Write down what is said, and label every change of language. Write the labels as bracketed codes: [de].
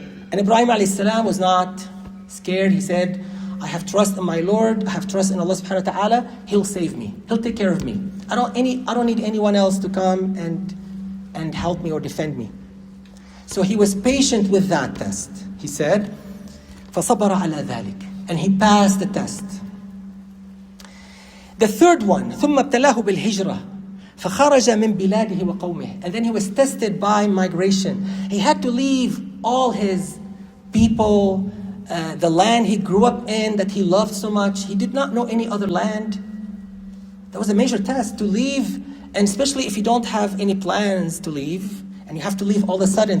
[en] And Ibrahim alayhi salam was not scared. He said, I have trust in my Lord. I have trust in Allah subhanahu wa ta'ala. He'll save me. He'll take care of me. I don't need anyone else to come and help me or defend me. So he was patient with that test. He said, [ar] فَصَبَرَ عَلَى ذَلِكَ. [en] And he passed the test. The third one, [ar] ثُمَّ ابْتَلَاهُ بِالْهِجْرَةِ فَخَرَجَ مِنْ بِلَادِهِ وَقَوْمِهِ. [en] And then he was tested by migration. He had to leave all his people, the land he grew up in that he loved so much. He did not know any other land. That was a major test to leave, and especially if you don't have any plans to leave, and you have to leave all of a sudden.